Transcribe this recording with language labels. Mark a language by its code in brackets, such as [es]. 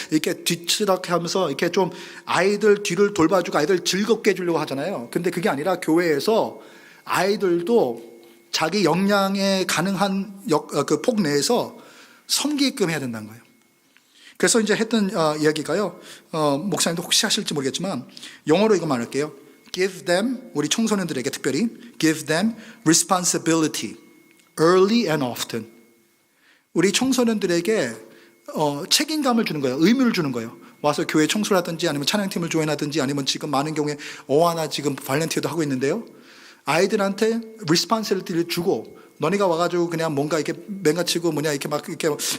[ko] 이렇게 뒤치락해 하면서 이렇게 좀 아이들 뒤를 돌봐주고 아이들 즐겁게 해주려고 하잖아요. 근데 그게 아니라 교회에서 아이들도 자기 역량에 가능한 그 폭 내에서 섬기게끔 해야 된다는 거예요. 그래서 이제 했던 이야기가요, 목사님도 혹시 하실지 모르겠지만 영어로 이거 말할게요. [en] Give them, [ko] 우리 청소년들에게 특별히 [en] give them responsibility early and often. [ko] 우리 청소년들에게 책임감을 주는 거예요. 의무를 주는 거예요. 와서 교회 청소를 하든지 아니면 찬양팀을 조인하든지 아니면 지금 많은 경우에 어하나 지금 발렌티어도 하고 있는데요, 아이들한테 responsibility를 주고, 너네가 와가지고 그냥 뭔가 이렇게 맹가치고 이렇게 막 이렇게